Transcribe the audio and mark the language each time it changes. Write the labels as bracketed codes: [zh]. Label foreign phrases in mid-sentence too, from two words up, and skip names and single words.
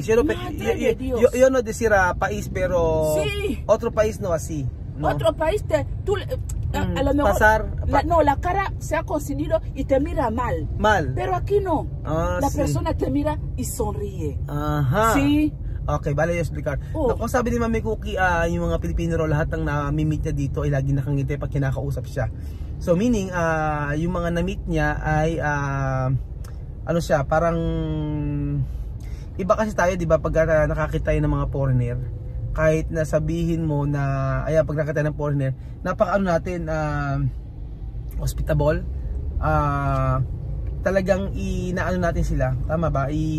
[es] Yo no decir país, pero otro país no así. ¿No? Otro país a lo mejor la cara se ha concidido y te mira mal. Pero aquí no. La persona te mira y sonríe. Sí. [tl] Okay, bala yung explicar. Naku, sabi ni Mami Cookie, yung mga Pilipino lahat ng na-meet niya dito ay lagi nakangiti pag kinakausap siya. So meaning, yung mga na-meet niya ay parang iba kasi tayo, di ba, pag nakakita tayo ng mga foreigner, kahit na sabihin mo na pag nakakita ng foreigner, natin hospitable, talagang inaano natin sila, tama ba?